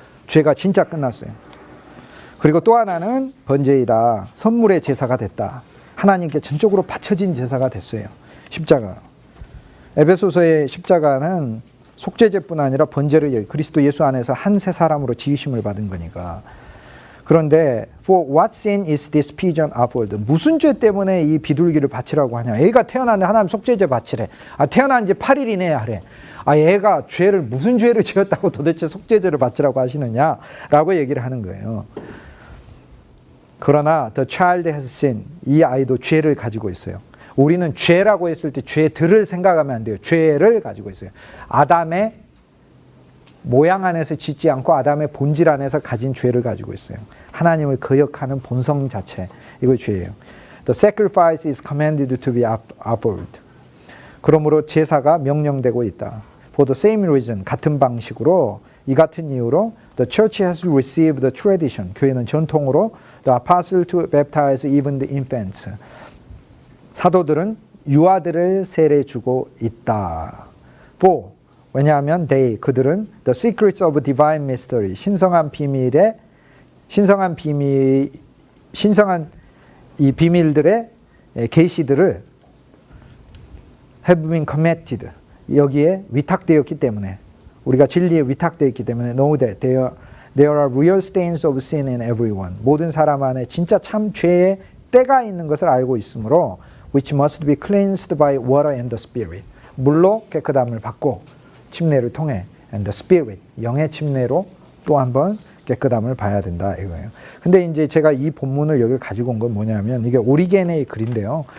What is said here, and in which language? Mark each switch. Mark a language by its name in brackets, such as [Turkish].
[Korean] 죄가 진짜 끝났어요. 그리고 또 하나는 번제이다. 선물의 제사가 됐다. 하나님께 전적으로 바쳐진 제사가 됐어요. 십자가. 에베소서의 십자가는 속죄제뿐 아니라 번제를 그리스도 예수 안에서 한 새 사람으로 지으심을 받은 거니까. 그런데 [English] for what sin is this pigeon offered? [Korean] 무슨 죄 때문에 이 비둘기를 바치라고 하냐? 애가 태어났는데 하나님 속죄제 바치래. 태어난 지 8일이네 하래. 애가 무슨 죄를 지었다고 도대체 속죄제를 바치라고 하시느냐라고 얘기를 하는 거예요. 그러나 [English] the child has sinned. [Korean] 이 아이도 죄를 가지고 있어요. 우리는 죄라고 했을 때 죄들을 생각하면 안 돼요. 죄를 가지고 있어요. 아담의 모양 안에서 짓지 않고 아담의 본질 안에서 가진 죄를 가지고 있어요. 하나님을 거역하는 본성 자체, 이거 죄예요. [English] The sacrifice is commanded to be offered. [Korean] 그러므로 제사가 명령되고 있다. [English] For the same reason, [Korean] 같은 방식으로, 이 같은 이유로 [English] the church has received the tradition. [Korean] 교회는 전통으로 [English] the apostle to baptize even the infants. [Korean] 사도들은 유아들을 세례주고 있다. [English] For [Korean] 왜냐하면 그들은 [English] the secrets of divine mystery, [Korean] 신성한 이 비밀들의 계시들을 [English] have been committed, [Korean] 여기에 위탁되었기 때문에, 우리가 진리에 위탁되어 있기 때문에 [English] know that there are real stains of sin in everyone. [Korean] 모든 사람 안에 진짜 참 죄의 때가 있는 것을 알고 있으므로 [English] which must be cleansed by water and the spirit. [Korean] 물로 깨끗함을 받고 침례를 통해 [English] and the spirit, [Korean] 영의 침례로 또 한번 깨끗함을 봐야 된다 이거예요. 근데 이제 제가 이 본문을 여기 가지고 온 건 뭐냐면 이게 오리겐의 글인데요.